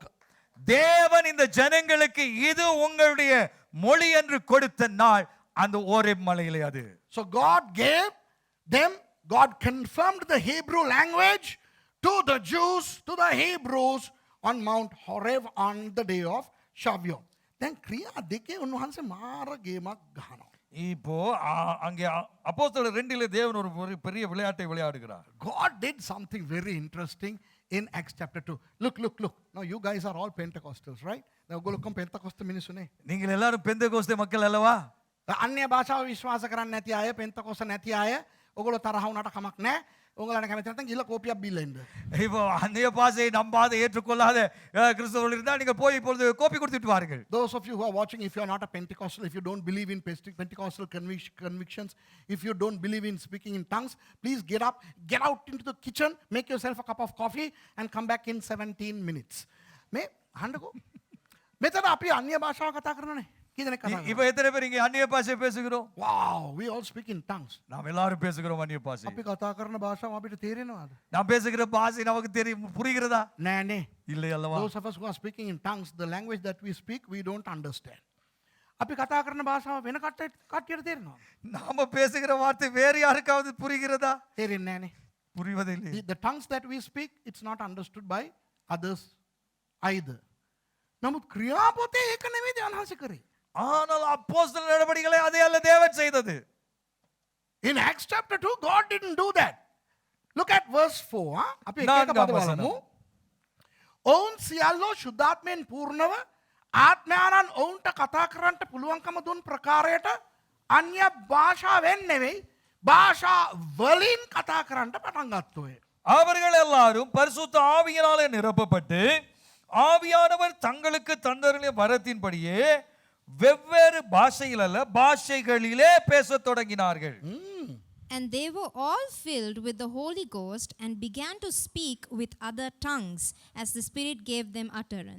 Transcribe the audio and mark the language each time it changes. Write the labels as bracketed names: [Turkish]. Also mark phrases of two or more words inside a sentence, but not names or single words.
[Tamil] தேவன் இந்த ஜனங்களுக்கு இது உங்களுடைய மொழி என்று கொடுத்த நாள் அந்த ஓரேப் மலையிலே அது. [English] So God gave them, God confirmed the Hebrew language to the Jews, to the Hebrews on Mount Horeb on the day of Shavuot. [Sinhala] Then ක්‍රියා දෙකේ උන්වහන්සේ මාර ගේමක් ගහනවා. [Tamil] இப்போ அங்கே அப்போஸ்தலர் 2லே தேவன் ஒரு பெரிய விளையாட்டை விளையாடுகிறார். [English] God did something very interesting in Acts chapter 2. Look. Now you guys are all Pentecostals, right? Now go look Pentecostal මිනිස්සුනේ. [Tamil] நீங்கள் எல்லாரும் பெந்தெகோஸ்தே மக்கள் அல்லவா? [Sinhala] අන්‍ය භාෂාව විශ්වාස කරන්නේ නැති අය, පෙන්තකොස්ත නැති අය, ඔයගොල්ලෝ තරහ වුණාට කමක් නැහැ. ඔයගොල්ලන්ට කැමති නැත්නම් ගිහලා කෝපියක් බීලා ඉන්න. [Tamil] இப்போ அந்நிய பாஷையை நம்பாத ஏற்றுக்கொள்ளாத கிறிஸ்தவர்கள் இருந்தால் நீங்கள் போய் இப்பொழுது கோப்பி கொடுத்துட்டு வாருங்கள். [English] Those of you who are watching, if you are not a Pentecostal, if you don't believe in Pentecostal convictions, if you don't believe in speaking in tongues, please get up, get out into the kitchen, make yourself a cup of coffee and come back in 17 minutes. [Sinhala] මේ අහන්නකෝ. මෙතන අපි අන්‍ය භාෂාව කතා කරනනේ. කී දෙනෙක් කතා [Tamil] இப்போ எத்தனை பேர் இங்கே அந்நிய பாஷை பேசுகிறோம்? [English] Wow, we all speak in tongues. [Tamil] நாம் எல்லாரும் பேசுகிறோம் அந்நிய பாஷை. [Sinhala] අපි කතා කරන භාෂාව අපිට තේරෙනවද? [Tamil] நாம் பேசுகிற பாஷை நமக்கு தெரியும், புரிகிறதா? [Sinhala] නෑනේ. [Tamil] இல்லை அல்லவா? [English] Those of us who are speaking in tongues, the language that we speak, we don't understand. [Sinhala] අපි කතා කරන භාෂාව වෙන කට්ටියට තේරෙනවද? [Tamil] நாம பேசுகிற வார்த்தை வேறு யாருக்காவது புரிகிறதா? [Sinhala] තේරෙන්නේ නෑනේ. [Tamil] புரிவதில்லை. [English] The tongues that we speak, it's not understood by others either. [Sinhala] නමුත් ක්‍රියාපොතේ ඒක නෙමෙයි ධානහස කරේ. [Tamil] ஆனால் அப்போஸ்தலர் நடபடிகளை அதே அல்ல தேவன் செய்தது. [English] In Acts chapter 2, God didn't do that. Look at verse 4. [Sinhala] අපි එක එක [Tamil] நான்காம் [Sinhala] පද [Tamil] வசனம். [Sinhala] බලමු. ඔවුන් සියල්ලෝ ශුද්ධාත්මයෙන් පූර්ණව ආත්මයාණන් ඔවුන්ට කතා කරන්නට පුළුවන්කම දුන් ප්‍රකාරයට අන්‍ය භාෂාවෙන් නෙවෙයි භාෂා වලින් කතා කරන්නට පටන් ගත්තෝය. [Tamil] அவர்கள் எல்லாரும் பரிசுத்த ஆவியினாலே நிரப்பப்பட்டு ஆவியானவர் தங்களுக்கு தந்தருளிய வரத்தின்படியே வெவ்வேறு பாஷையில் அல்ல பாஷைகளிலே பேசத் தொடங்கினார்கள். [English] And they were all filled with the Holy Ghost and began to speak with other tongues as the Spirit gave them utterance.